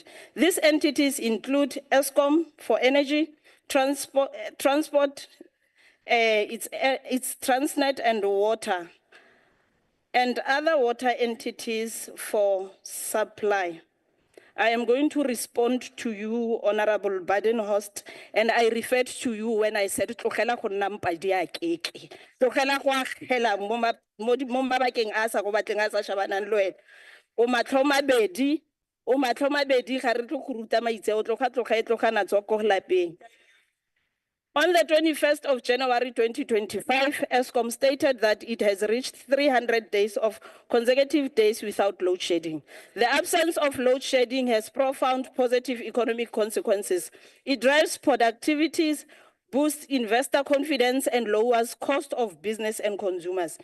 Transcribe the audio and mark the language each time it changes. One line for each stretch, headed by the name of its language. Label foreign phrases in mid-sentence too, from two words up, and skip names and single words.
English: These entities include ESKOM for energy, transport, it's Transnet and water, and other water entities for supply. I am going to respond to you, Honorable Badenhorst, and I referred to you when I said,
Tswana: "Tlogela go nna mpadi ya keke. Tlogela go agela mo mabakeng a sa go batleng a sa shabanang le wena. O matlho mabedi ga re tlo go ruta maitseo, tlogana tswa ko lapeng."
English: On the 21st of January 2025, ESKOM stated that it has reached 300 days of consecutive days without load shedding. The absence of load shedding has profound positive economic consequences. It drives productivities, boosts investor confidence, and lowers cost of business and consumers.